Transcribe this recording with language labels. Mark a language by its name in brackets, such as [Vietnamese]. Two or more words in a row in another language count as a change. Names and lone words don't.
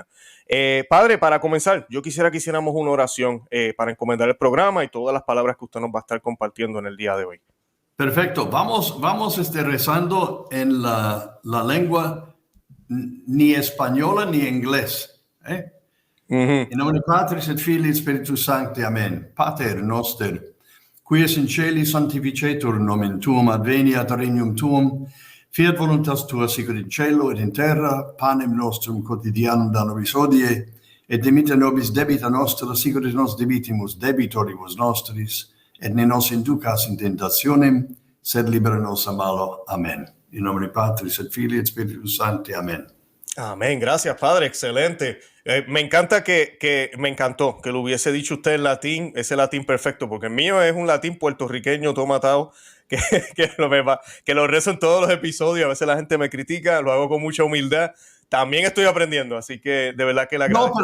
[Spanish] Padre, para comenzar, yo quisiera que hiciéramos una oración para encomendar el programa y todas las palabras que usted nos va a estar compartiendo en el día de hoy. Perfecto. Vamos rezando en la lengua ni española ni inglés. [Latin] In nomine Patris et Filii et Spiritus Sancti. Amen. Pater noster, qui es in celi sanctificetur nomen tuum, adveniat regnum tuum, fiat voluntas tua sicut in cielo et in terra. Panem nostrum quotidianum da nobis hodie, et dimitte nobis debita nostra, sicut et nos debitimus debitoribus nostris, et ne nos inducas in tentationem, sed libera nos a malo. Amén. In nomine Patris et Filii et Spiritus Sancti. Amén. [Spanish] Amén. Gracias, padre. Excelente. Me encantó que lo hubiese dicho usted en latín, ese latín perfecto, porque el mío es un latín puertorriqueño, todo matado, que lo rezo en todos los episodios. A veces la gente me critica, lo hago con mucha humildad. También estoy aprendiendo, así que de verdad que la agradezco.